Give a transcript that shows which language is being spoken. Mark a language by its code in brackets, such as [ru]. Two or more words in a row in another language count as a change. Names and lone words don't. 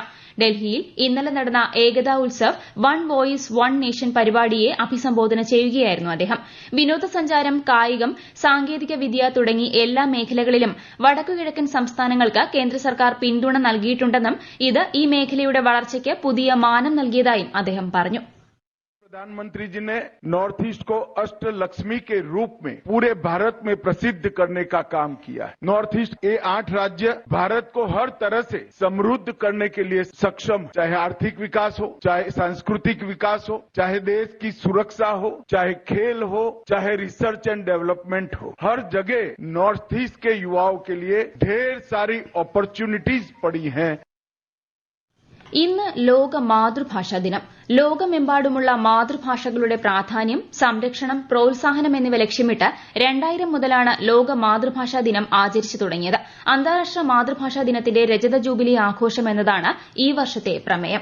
[ml] ഡൽഹിയിൽ ഇന്നലെ നടന്ന ഏകതാ ഉത്സവ് [en] One Voice One Nation [ml] പരിപാടിയെ അഭിസംബോധന ചെയ്യുകയായിരുന്നു അദ്ദേഹം. വിനോദസഞ്ചാരം, കായികം, സാങ്കേതിക വിദ്യ തുടങ്ങി എല്ലാ മേഖലകളിലും വടക്കുകിഴക്കൻ സംസ്ഥാനങ്ങൾക്ക് കേന്ദ്ര സർക്കാർ പിന്തുണ നൽകിയിട്ടുണ്ടെന്നും ഇത് ഈ മേഖലയുടെ വളർച്ചയ്ക്ക് പുതിയ മാനം നൽകിയതായും അദ്ദേഹം പറഞ്ഞു. [hi] प्रधानमंत्री जी ने नॉर्थ ईस्ट को अष्ट लक्ष्मी के रूप में पूरे भारत में प्रसिद्ध करने का काम किया है. नॉर्थ ईस्ट के 8 राज्य भारत को हर तरह से समृद्ध करने के लिए सक्षम, चाहे आर्थिक विकास हो, चाहे सांस्कृतिक विकास हो, चाहे देश की सुरक्षा हो, चाहे खेल हो, चाहे [en] research and development [hi] हो. हर जगह नॉर्थ ईस्ट के युवाओं के लिए ढेर सारी अपॉर्चुनिटीज पड़ी हैं. [ml] ഇന്ന് ലോക മാതൃഭാഷാ ദിനം. ലോകമെമ്പാടുമുള്ള മാതൃഭാഷകളുടെ പ്രാധാന്യം, സംരക്ഷണം, പ്രോത്സാഹനം എന്നിവ ലക്ഷ്യമിട്ട് 2000 മുതലാണ് ലോക മാതൃഭാഷാ ദിനം ആചരിച്ചു തുടങ്ങിയത്. അന്താരാഷ്ട്ര മാതൃഭാഷാ ദിനത്തിന്റെ രജത ജൂബിലി ആഘോഷം എന്നതാണ് ഈ വർഷത്തെ പ്രമേയം.